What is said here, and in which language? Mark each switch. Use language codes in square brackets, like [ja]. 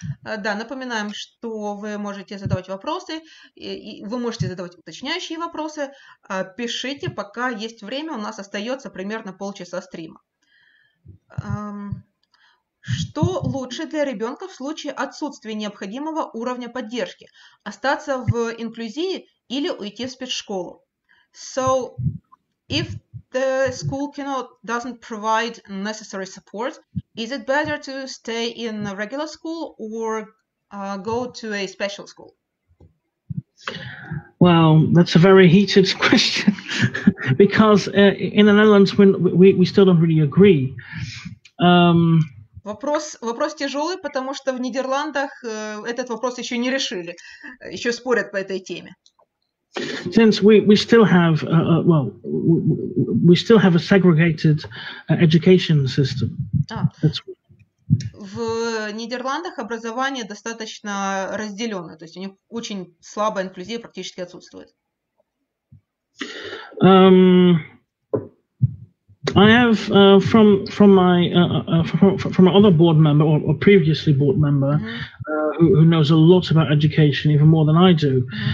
[ru] Да, напоминаем, что вы можете задавать вопросы, вы можете задавать уточняющие вопросы. Пишите, пока есть время, у нас остается примерно полчаса стрима. Что лучше для ребенка в случае отсутствия необходимого уровня поддержки? Остаться в инклюзии или уйти в спецшколу? [en] So, if the school doesn't provide necessary support, is it better to stay in a regular school or go to a special school? Well, that's a very heated question because in the Netherlands we still don't really agree. [ru] Вопрос тяжелый, потому что в Нидерландах этот вопрос еще не решили, еще спорят по этой теме. [en] Since we still have we still have a segregated education system. [ru] В Нидерландах образование достаточно разделенное, то есть у них очень слабая инклюзия, практически отсутствует. [en] I have from my other board member or previously board member who knows a lot about education, even more than I do.